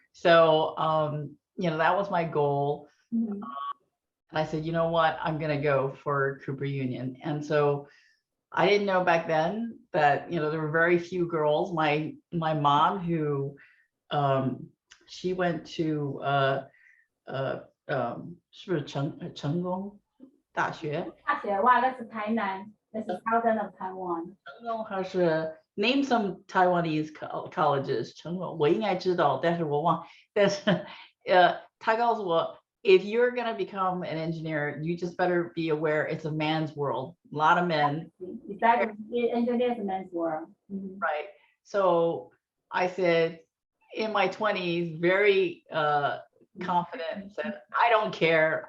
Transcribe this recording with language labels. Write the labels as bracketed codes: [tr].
[en] So that was my goal. And I said, you know what, I'm going to go for Cooper Union. And so I didn't know back then that there were very few girls. My mom, who she went to [zh] 是不是成功大学？大学哇，那是台南，那是 [en] Southern of Taiwan。 [zh] 成功还是 [en] name some Taiwanese colleges？ [zh] 成功我应该知道，但是我忘。但是他告诉我 [en] if you're going to become an engineer, you just better be aware it's a man's world. A lot of men. Exactly. Engineers a man's world. Right. So I said in my 20s, very confident, said, I don't care.